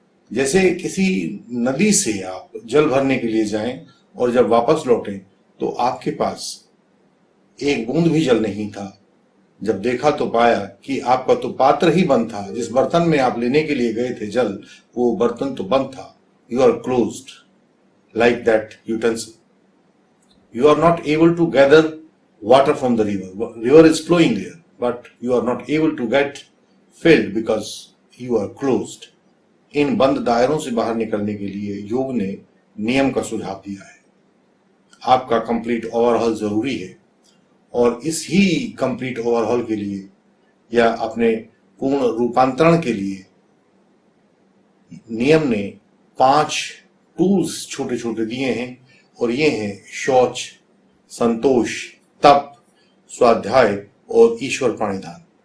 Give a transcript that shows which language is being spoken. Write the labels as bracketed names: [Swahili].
[Hindi] जैसे किसी नदी से आप जल भरने के लिए जाएं और जब वापस लौटें तो आपके पास एक बूंद भी जल नहीं था। जब देखा तो पाया कि आपका तो पात्र ही बंद था। जिस बर्तन में आप लेने के लिए गए थे जल, वो बर्तन तो बंद था। [English] You are closed like that utensil. You are not able to gather water from the river. River is flowing there, but you are not able to get filled because you are closed. [Hindi] इन बंद दायरों से बाहर निकलने के लिए योग ने नियम का सुझाव दिया है। आपका कंप्लीट ओवरहॉल जरूरी है और इस ही कंप्लीट ओवरहॉल के लिए या अपने पूर्ण रूपांतरण के लिए नियम ने 5 टूल्स छोटे छोटे दिए हैं और ये हैं शौच, संतोष, तप, स्वाध्याय और ईश्वर प्रणिधान।